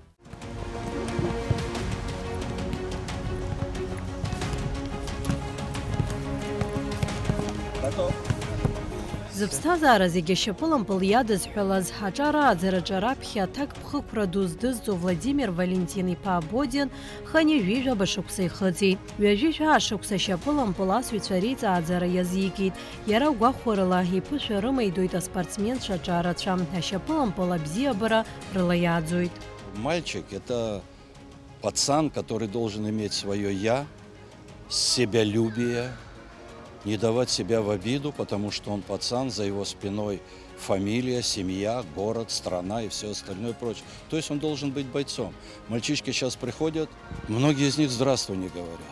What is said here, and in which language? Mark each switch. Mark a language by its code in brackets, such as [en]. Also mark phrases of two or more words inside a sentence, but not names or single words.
[ab] Зыԥсҭазаара зегьы ашьапылампыл иадызҳәалаз ҳаҿарааӡараҿы раԥхьа аҭак ԥхықәра ду здызҵо Владимир Валентин-иԥа Абодин ханижәижәа башықәса ихыҵит. Ҩажәи жәашықәса ашьапылампыл асҩцәа реиҵааӡара иазикит. Иара гәахәарыла иԥышәа рымеидоит аспортсменцәа ҿарацәа. Ашьапылампыл абзиабара рыла иааӡоит. [ru] Мальчик – это пацан, который должен иметь свое «я», себялюбие, не давать себя в обиду, потому что он пацан, за его спиной фамилия, семья, город, страна и все остальное прочее. То есть он должен быть бойцом. Мальчишки сейчас приходят, многие из них «здравствуй» не говорят.